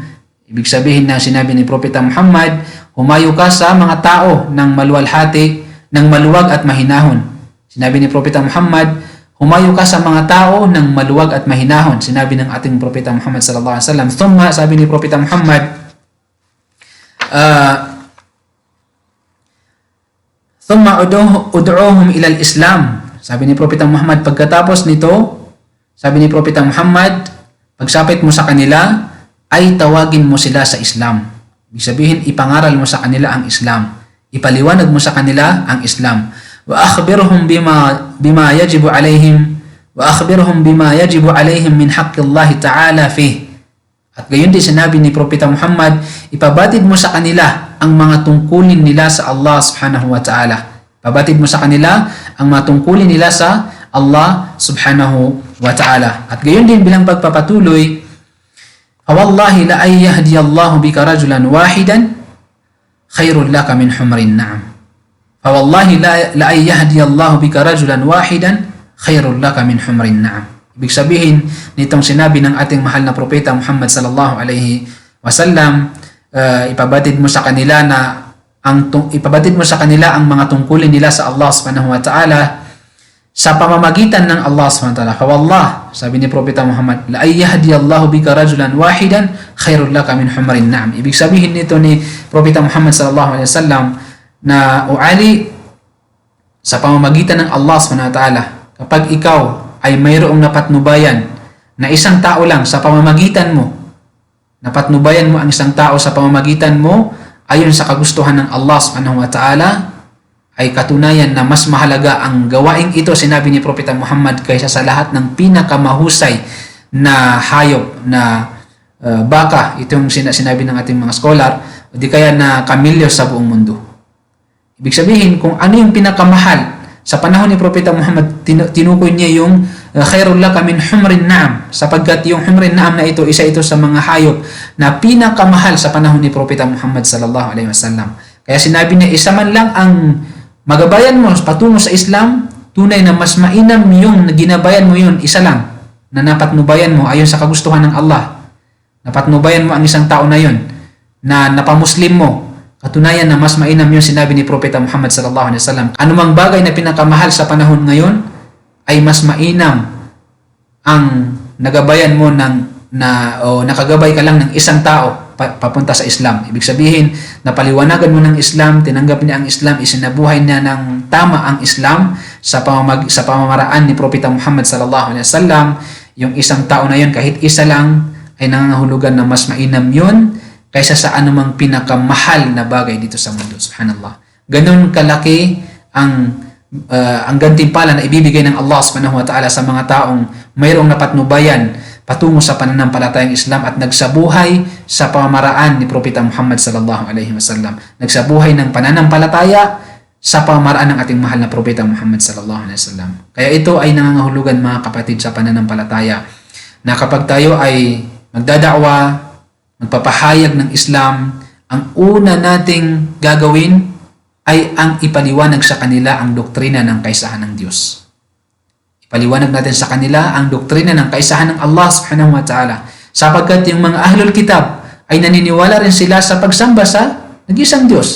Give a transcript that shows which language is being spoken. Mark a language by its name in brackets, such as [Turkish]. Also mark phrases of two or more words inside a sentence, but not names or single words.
[Filipino] Ibig sabihin na sinabi ni propeta Muhammad, humayo ka sa mga tao ng maluwalhati, ng maluwag at mahinahon. Sinabi ni propeta Muhammad, humayo ka sa mga tao ng maluwag at mahinahon. Sinabi ng ating propeta Muhammad [Arabic] صلى الله عليه وسلم. [Filipino] Thumma, sabi ni propeta Muhammad, [Arabic] ثم ادعهم إلى الإسلام. [Filipino] Sabi ni propeta Muhammad, pagkatapos nito, sabi ni propeta Muhammad, pagsapit mo sa kanila, ay tawagin mo sila sa Islam. Ibig sabihin, ipangaral mo sa kanila ang Islam. Ipaliwanag mo sa kanila ang Islam. [Arabic] وأخبرهم بما يجب عليهم من حق الله تعالى فيه. [Filipino] At gayon din sinabi ni Propeta Muhammad, ipabatid mo sa kanila ang mga tungkulin nila sa Allah [Arabic] سبحانه وتعالى. [Filipino] Ipabatid mo sa kanila ang mga tungkulin nila sa Allah [Arabic] سبحانه وتعالى. [Filipino] At gayon din bilang pagpapatuloy, [Arabic] فوالله لأن يهدي الله بك رجلا واحدا خير لك من حمر النعم. فوالله لأن يهدي الله بك رجلا واحدا خير لك من حمر النعم. [Filipino] Ibig sabihin nitong sinabi ng ating mahal na propeta Muhammad [Arabic] صلى الله عليه وسلم, [Filipino] ipabatid mo sa kanila ang mga tungkulin nila sa Allah [Arabic] سبحانه وتعالى [Filipino] sa pamamagitan ng Allah [Arabic] سبحانه وتعالى. [Filipino] Fawallah, sabi ni Propeta Muhammad, [Arabic] لأن يهدي الله بك رجلا واحدا خير لك من حمر النعم. [Filipino] Ibig sabihin nito ni Propeta Muhammad [Arabic] صلى الله عليه وسلم [Filipino] na uali sa pamamagitan ng Allah [Arabic] سبحانه وتعالى, [Filipino] kapag ikaw ay mayroong napatnubayan na isang tao lang sa pamamagitan mo, napatnubayan mo ang isang tao sa pamamagitan mo ayon sa kagustuhan ng Allah [Arabic] سبحانه وتعالى, [Filipino] ay katunayan na mas mahalaga ang gawaing ito, sinabi ni Propeta Muhammad, kaysa sa lahat ng pinakamahusay na hayop na baka, itong sinabi ng ating mga scholar, o di kaya na kamilyo sa buong mundo. Ibig sabihin, kung ano yung pinakamahal sa panahon ni Propeta Muhammad, tinukoy niya yung [Arabic] خير لك من حمر النعم, [Filipino] sapagkat yung [Arabic] حمر النعم [Filipino] na ito, isa ito sa mga hayop na pinakamahal sa panahon ni Propeta Muhammad [Arabic] صلى الله عليه وسلم. [Filipino] Kaya sinabi niya, isa man lang ang magabayan mo patungo sa Islam, tunay na mas mainam yung ginabayan mo yun, isa lang, na napatnubayan mo ayon sa kagustuhan ng Allah. Napatnubayan mo ang isang tao na yun, na napamuslim mo, katunayan na mas mainam yung sinabi ni Propeta Muhammad [Arabic] صلى الله عليه وسلم. [Filipino] Anumang bagay na pinakamahal sa panahon ngayon ay mas mainam ang nagabayan mo nakagabay ka lang ng isang tao papunta sa Islam. Ibig sabihin, napaliwanagan mo ng Islam, tinanggap niya ang Islam, isinabuhay niya ng tama ang Islam sa pamamaraan ni Propeta Muhammad [Arabic] صلى الله عليه وسلم. [Filipino] Yung isang tao na yun, kahit isa lang, ay nangangahulugan na mas mainam yun kaysa sa anumang pinakamahal na bagay dito sa mundo. Subhanallah. Ganun kalaki ang gantimpala na ibibigay ng Allah [Arabic] سبحانه وتعالى [Filipino] sa mga taong mayroong napatnubayan patungo sa pananampalatayang Islam at nagsabuhay sa pamamaraan ni Propeta Muhammad [Arabic] صلى الله عليه وسلم. [Filipino] Nagsabuhay ng pananampalataya sa pamamaraan ng ating mahal na Propeta Muhammad [Arabic] صلى الله عليه وسلم. [Filipino] Kaya ito ay nangangahulugan, mga kapatid, sa pananampalataya, na kapag tayo ay magdadakwa, magpapahayag ng Islam, ang una nating gagawin ay ang ipaliwanag sa kanila ang doktrina ng kaisahan ng Diyos. Ipaliwanag natin sa kanila ang doktrina ng kaisahan ng Allah [Arabic] سبحانه وتعالى, [Filipino] sapagkat yung mga [Arabic] أهل الكتاب [Filipino] ay naniniwala rin sila sa pagsamba sa nag-isang Diyos.